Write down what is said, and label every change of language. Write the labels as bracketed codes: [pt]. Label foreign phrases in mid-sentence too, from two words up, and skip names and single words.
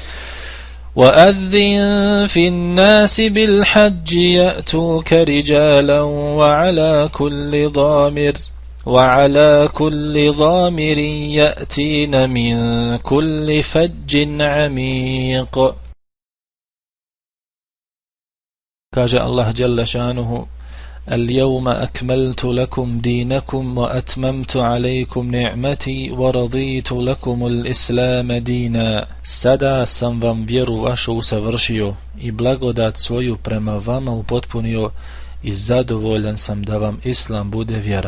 [ar] وأذن في الناس بالحج يأتوك رجالا وعلى كل ضامر يأتين من كل فج عميق. [bs] Kaže Allah [ar] جل شأنه: اليوم أكملت لكم دينكم وأتممت عليكم نعمتي ورضيت لكم الإسلام دينا. [bs] Sada sam vam vjeru vašu usavršio i blagodat svoju prema vama upotpunio i zadovoljan sam da vam Islam bude vjera.